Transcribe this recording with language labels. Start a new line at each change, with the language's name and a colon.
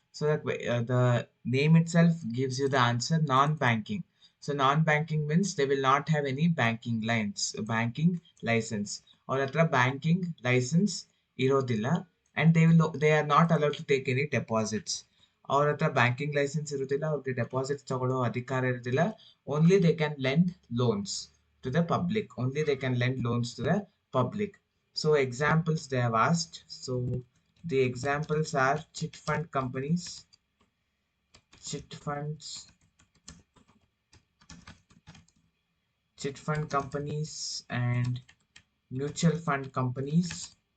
English: So that the name itself gives you the answer non-banking. So non-banking means they will not have any banking banking license. Or
Kannada: atra banking license irodilla
English: and they are not allowed to take any deposits.
Kannada: ಅವ್ರ ಹತ್ರ banking licence ಇರುವುದಿಲ್ಲ, ಅವ್ರಿಗೆ deposits ತಗೊಳ್ಳೋ ಅಧಿಕಾರ ಇರುವುದಿಲ್ಲ.
English: Only they can lend loans to the public. Only they can lend loans to the public. So examples they have asked. So the examples are chit fund companies, chit funds, chit fund companies and mutual fund companies.